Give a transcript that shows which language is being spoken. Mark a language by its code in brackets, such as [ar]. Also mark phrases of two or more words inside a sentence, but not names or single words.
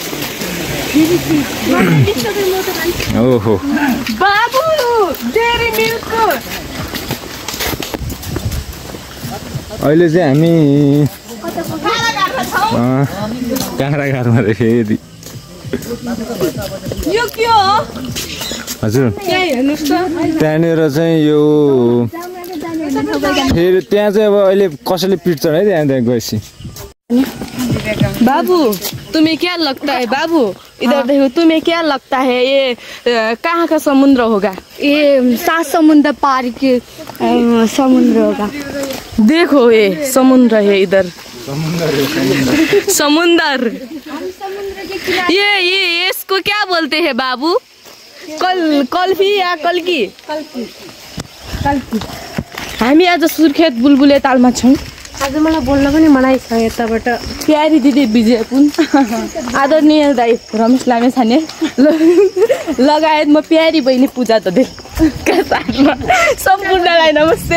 [ne] ओहो, अहिले चाहिँ हामी कारागारमा फेरि हजुर त्यहाँनिर चाहिँ यो फेरि त्यहाँ चाहिँ अब अहिले कसैले पिट्छ है त्यहाँ गएपछि। [hi] बाबू तुम्हें क्या लगता है? बाबू इधर देखो, तुम्हें क्या लगता है ये कहाँ का समुद्र होगा? ये 7 समुद्र पार के समुद्र होगा। देखो ये समुद्र है इधर, समुद्र। ये इसको क्या बोलते हैं बाबू? कल्फी या कल्की? [ne] हामी आज सुर्खेत बुलबुले तालमा छौँ। आज मलाई बोल्न पनि मनाइ छ यताबाट। प्यारी दिदी विजय पुन, आदरणीय दाइ रमेश लामेछाने लगायत म प्यारी बहिनी पूजा ददे सम्पूर्णलाई नमस्ते।